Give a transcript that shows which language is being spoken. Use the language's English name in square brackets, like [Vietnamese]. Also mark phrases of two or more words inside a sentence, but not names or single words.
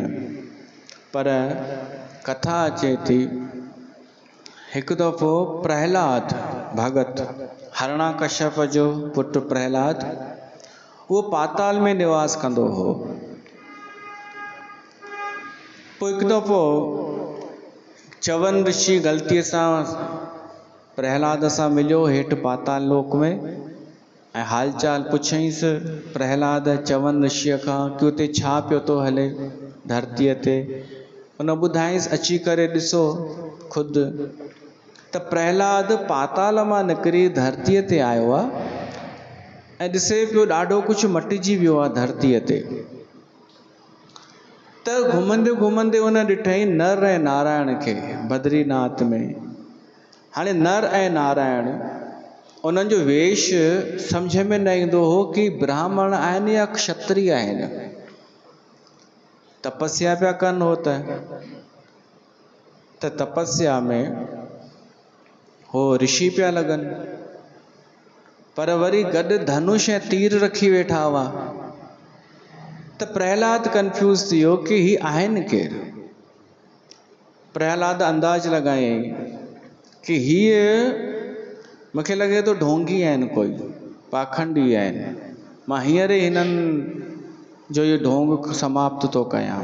[Sindhi] पर कथा अचे थी, हिकु दफ़ो प्रहलाद भगत, हरणाकश्यप जो पुटु प्रहलाद, उहो पाताल में निवास कंदो हो। पोइ हिकु दफ़ो चवन ऋषि ग़लतीअ सां प्रहलाद सां मिलियो हेठि पाताल लोक में, ऐं हाल चाल पुछईंसि प्रहलाद चवन ऋषिअ खां कि उते छा पियो थो हले धरतीअ ते। उन ॿुधाईंसि अची करे ॾिसो ख़ुदि। त प्रहलाद पाताल मां निकिरी धरतीअ ते आयो आहे ऐं ॾिसे पियो ॾाढो कुझु मटिजी वियो आहे धरतीअ ते। त घुमंदे घुमंदे उन ॾिठई नर ऐं नारायण खे बद्रीनाथ में। हाणे नर ऐं नारायण, उन्हनि जो वेश सम्झ में न ईंदो हो कि ब्राह्मण आहिनि या क्षत्रिय आहिनि। तपस्या पिया कनि हो त तपस्या में हो ऋषि पिया लॻनि। पर वरी गॾु धनुष ऐं तीर रखी वेठा हुआ। त प्रहलाद कंफ्यूज थी वियो कि ही आहिनि केरु। प्रहलाद अंदाज़ लॻायईं कि हीअ मूंखे लॻे थो ढोंगी आहिनि, कोई पाखंडी आहिनि। मां हींअर ई हिननि जो इहो ढोंग समाप्त थो कयां।